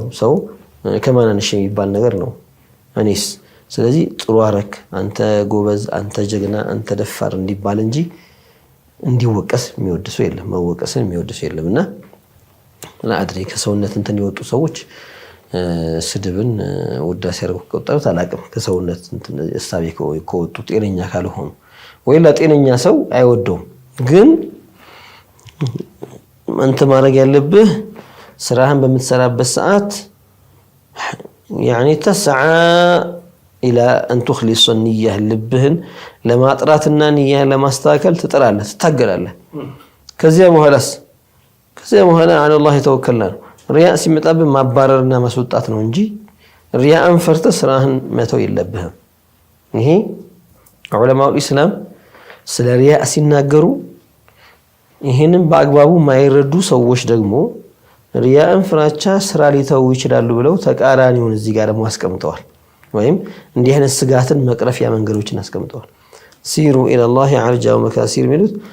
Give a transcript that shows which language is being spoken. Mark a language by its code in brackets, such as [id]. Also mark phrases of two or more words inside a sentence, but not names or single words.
[am] ሰው ከማናንሽ የሚባል ነገር ነው እኔስ። ስለዚህ ጥሩ አረክ፣ አንተ ጎበዝ፣ አንተ ጀግና፣ አንተ ደፋር እንዲባል እንጂ እንዲወቀስ የሚወድሰው የለም፣ መወቀስን የሚወድሰው የለም። እና ለአድሬ ከሰውነት እንትን የወጡ ሰዎች ስድብን ውዳሴ ያደርጉ ከወጣው አላቅም። ከሰውነት እንትን እሳቤ ከወጡ ጤነኛ ካልሆኑ ወይ ለጤነኛ ሰው አይወደውም። ግን አንተ ማድረግ ያለብህ ስራህን በምትሰራበት ሰዓት [ar] يعني تسعى إلى أن تخلص النية [am] ልብህን ለማጥራትና ንያህን ለማስተካከል ትጥራለህ፣ ትታገላለህ። ከዚያ በኋላ [ar] على الله توكلنا [am] ነው። ሪያ ሲመጣብህ ማባረርና ማስወጣት ነው እንጂ ሪያን ፈርተህ ስራህን መተው የለብህም። ይሄ ዑለማው ኢስላም ስለ ሪያ ሲናገሩ ይሄንን በአግባቡ ማይረዱ ሰዎች ደግሞ ሪያን ፍራቻ ስራ ሊተው ይችላሉ ብለው ተቃራኒውን እዚህ ጋር ደግሞ አስቀምጠዋል። ወይም እንዲህ አይነት ስጋትን መቅረፊያ መንገዶችን አስቀምጠዋል። [ar] سيروا إلى الله عرجا ومكاسير [am] ሚሉት